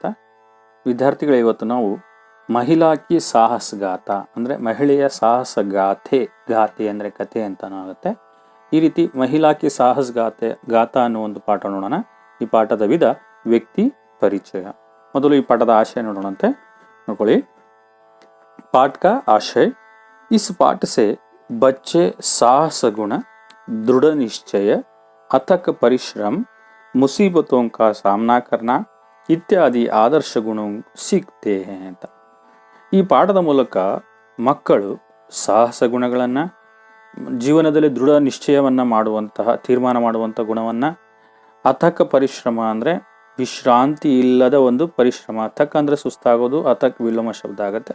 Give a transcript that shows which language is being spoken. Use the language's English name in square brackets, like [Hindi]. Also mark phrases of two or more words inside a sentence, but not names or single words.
[Kannada] ವಿದ್ಯಾರ್ಥಿಗಳೇ, ಇವತ್ತು ನಾವು ಮಹಿಳಾ ಕಿ ಸಾಹಸಗಾಥ ಅಂದರೆ ಮಹಿಳೆಯ ಸಾಹಸಗಾಥೆ, ಗಾಥೆ ಅಂದರೆ ಕಥೆ ಅಂತ ಆಗುತ್ತೆ. ಈ ರೀತಿ ಮಹಿಳಾ ಕಿ ಗಾಥಾ ಅನ್ನೋ ಒಂದು ಪಾಠ ನೋಡೋಣ. ಈ ಪಾಠದ ವಿಧ ವ್ಯಕ್ತಿ ಪರಿಚಯ. ಮೊದಲು ಈ ಪಾಠದ ಆಶಯ ನೋಡೋಣಂತೆ. ನೋಡ್ಕೊಳ್ಳಿ. [Hindi] पाठ का आशय: इस पाठ से बच्चे साहस गुण, दृढ़ निश्चय, अथक परिश्रम, मुसीबतों का सामना करना इत्यादि आदर्श गुणों सीखते हैं ಅಂತ. [Kannada] ಈ ಪಾಠದ ಮೂಲಕ ಮಕ್ಕಳು ಸಾಹಸ ಗುಣಗಳನ್ನು, ಜೀವನದಲ್ಲಿ ದೃಢ ನಿಶ್ಚಯವನ್ನು ಮಾಡುವಂತಹ, ತೀರ್ಮಾನ ಮಾಡುವಂಥ ಗುಣವನ್ನು, ಅಥಕ ಪರಿಶ್ರಮ ಅಂದರೆ ವಿಶ್ರಾಂತಿ ಇಲ್ಲದ ಒಂದು ಪರಿಶ್ರಮ. ಥಕ್ ಅಂದರೆ ಸುಸ್ತಾಗೋದು, ಅಥಕ್ ವಿಲೋಮ ಶಬ್ದ ಆಗುತ್ತೆ.